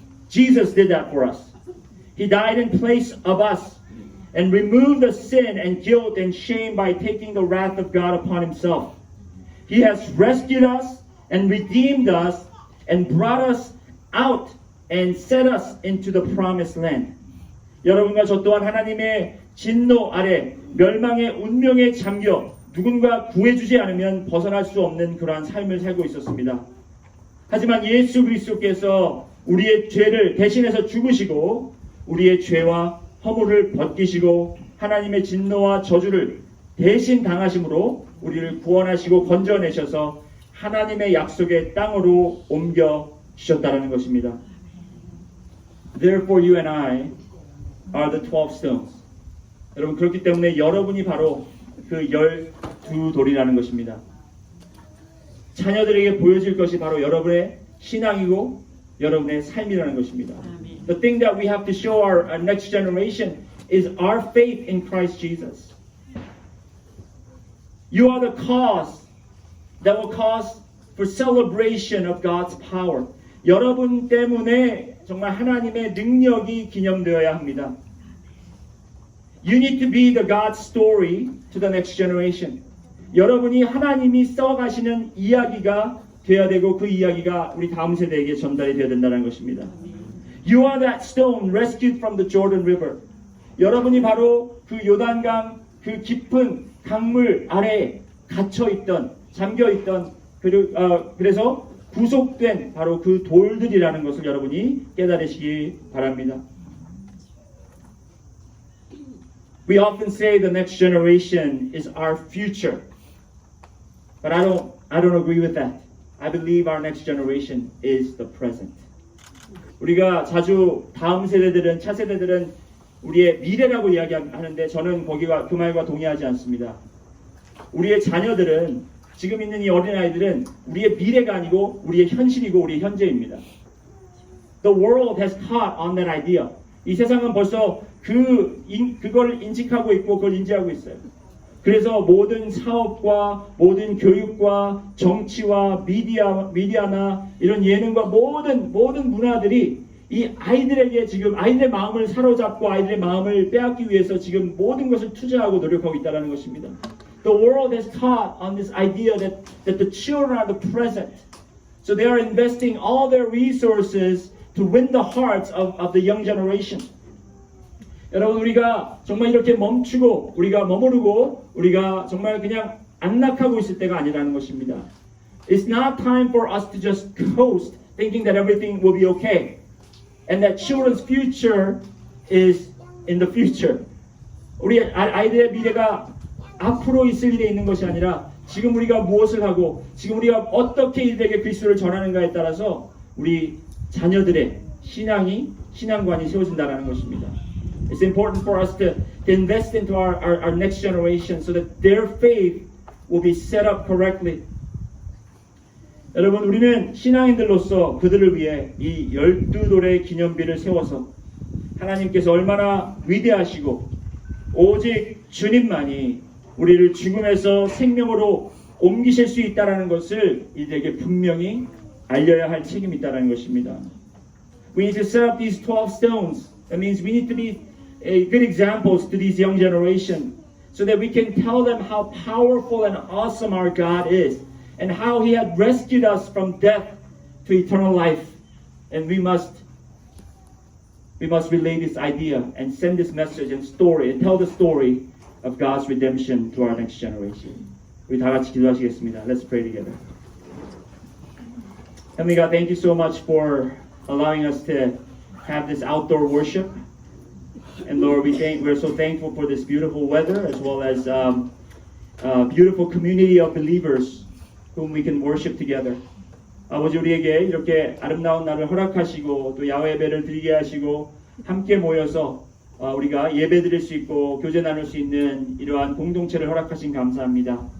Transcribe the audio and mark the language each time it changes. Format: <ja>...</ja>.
<en>Jesus did that for us. He died in place of us and removed the sin and guilt and shame by taking the wrath of God upon Himself. He has rescued us and redeemed us and brought us out and set us into the promised land.</en> <ko>여러분과 저 또한 하나님의 진노 아래 멸망의 운명에 잠겨 누군가 구해주지 않으면 벗어날 수 없는 그러한 삶을 살고 있었습니다. 하지만 예수 그리스도께서 우리의 죄를 대신해서 죽으시고 우리의 죄와 허물을 벗기시고 하나님의 진노와 저주를 대신 당하심으로 우리를 구원하시고 건져내셔서 하나님의 약속의 땅으로 옮겨 주셨다는 것입니다.</ko> <en>Therefore you and I are the 12 stones.</en> <ko>여러분 그렇기 때문에 여러분이 바로 그 12돌이라는 것입니다. 자녀들에게 보여질 것이 바로 여러분의 신앙이고 여러분의 삶이라는 것입니다.</ko> <en>The thing that we have to show our next generation is our faith in Christ Jesus. You are the cause that will cause for celebration of God's power.</en> <ko>여러분 때문에 정말 하나님의 능력이 기념되어야 합니다.</ko> <en>You need to be the God's story to the next generation.</en> <ko>여러분이 하나님이 써가시는 이야기가 되어야 되고 그 이야기가 우리 다음 세대에게 전달이 되어야 된다는 것입니다.</ko> <en>You are that stone rescued from the Jordan River.</en> <ko>여러분이 바로 그 요단강 그 깊은 강물 아래에 갇혀있던 잠겨있던 그래서 구속된 바로 그 돌들이라는 것을 여러분이 깨달으시기 바랍니다.</ko> <en>We often say the next generation is our future. But I don't agree with that. I believe our next generation is the present.</en> <ko>우리가 자주 다음 세대들은 차세대들은 우리의 미래라고 이야기하는데 저는 그 말과 동의하지 않습니다. 우리의 자녀들은 지금 있는 이 어린아이들은 우리의 미래가 아니고 우리의 현실이고 우리의 현재입니다.</ko> <en>The world has caught on that idea.</en> <ko>이 세상은 벌써 그걸 인식하고 있고 그걸 인지하고 있어요. 그래서 모든 사업과 모든 교육과 정치와 미디어나 이런 예능과 모든 문화들이 이 아이들에게 지금 아이들의 마음을 사로잡고 아이들의 마음을 빼앗기 위해서 지금 모든 것을 투자하고 노력하고 있다는 것입니다.</ko> <en>The world has taught on this idea that the children are the present. So they are investing all their resources to win the hearts of the young generation.</en> <ko>여러분 우리가 정말 이렇게 멈추고 우리가 머무르고 우리가 정말 그냥 안락하고 있을 때가 아니라는 것입니다.</ko> <en>It's not time for us to just coast thinking that everything will be okay and that children's future is in the future.</en> <ko>우리 아이들의 미래가 앞으로 있을 일에 있는 것이 아니라 지금 우리가 무엇을 하고 지금 우리가 어떻게 이들에게 그리스도를 전하는가에 따라서 우리 자녀들의 신앙관이 세워진다는 것입니다.</ko> <en>It's important for us to invest into our next generation so that their faith will be set up correctly.</en> <ko>여러분 우리는 신앙인들로서 그들을 위해 이 12돌의 기념비를 세워서 하나님께서 얼마나 위대하시고 오직 주님만이 우리를 죽음에서 생명으로 옮기실 수 있다는 것을 이들에게 분명히 알려야 할 책임이 있다는 것입니다.</ko> <en>We need to set up these 12 stones. That means we need to be good examples to these young generation so that we can tell them how powerful and awesome our God is and how He had rescued us from death to eternal life. And we must relay this idea and send this message and story and tell the story of God's redemption to our next generation.</en> <ko>우리 다 같이 기도하시겠습니다.</ko> <en>Let's pray together. Heavenly God, thank you so much for allowing us to have this outdoor worship. And Lord, we're so thankful for this beautiful weather as well as beautiful community of believers whom we can worship together.</en> <ko>아버지 우리에게 이렇게 아름다운 날을 허락하시고 또 야외 예배를 드리게 하시고 함께 모여서 우리가 예배 드릴 수 있고 교제 나눌 수 있는 이러한 공동체를 허락하신 감사합니다.</ko>